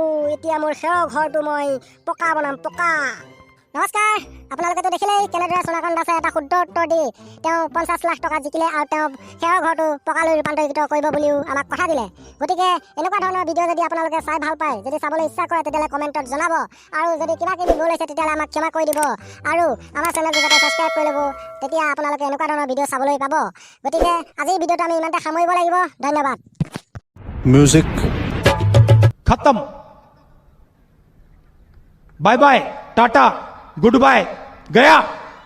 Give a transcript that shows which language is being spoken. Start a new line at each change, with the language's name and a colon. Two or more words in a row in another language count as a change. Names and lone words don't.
Assamese: এতিয়া মোৰ খেৰৰ ঘৰটো মই পকা বনাম, পকা। নমস্কাৰ, আপোনালোকেতো দেখিলেই কেনেদৰে সোণাকণ দাসে এটা শুদ্ধ উত্তৰ দি তেওঁ 50 লাখ টকা জিকিলে, আৰু তেওঁ খেৰৰ ঘৰটো পকালৈ ৰূপান্তৰিত কৰিব বুলিও আমাক কথা দিলে। গতিকে এনেকুৱা ধৰণৰ ভিডিঅ' যদি আপোনালোকে চাই ভাল পায়, যদি চাবলৈ ইচ্ছা কৰে, তেতিয়াহ'লে কমেণ্টত জনাব, আৰু যদি কিবা কিবি ভুল হৈছে তেতিয়াহ'লে আমাক ক্ষমা কৰি দিব, আৰু আমাৰ চেনেলটো যাতে ছাবস্ক্ৰাইব কৰি ল'ব, তেতিয়া আপোনালোকে এনেকুৱা ধৰণৰ ভিডিঅ' চাবলৈ পাব। গতিকে আজিৰ ভিডিঅ'টো আমি ইমানতে সামৰিব লাগিব। ধন্যবাদ।
Hindi: म्यूजिक खत्म।
English: bye bye, tata, good bye, गया।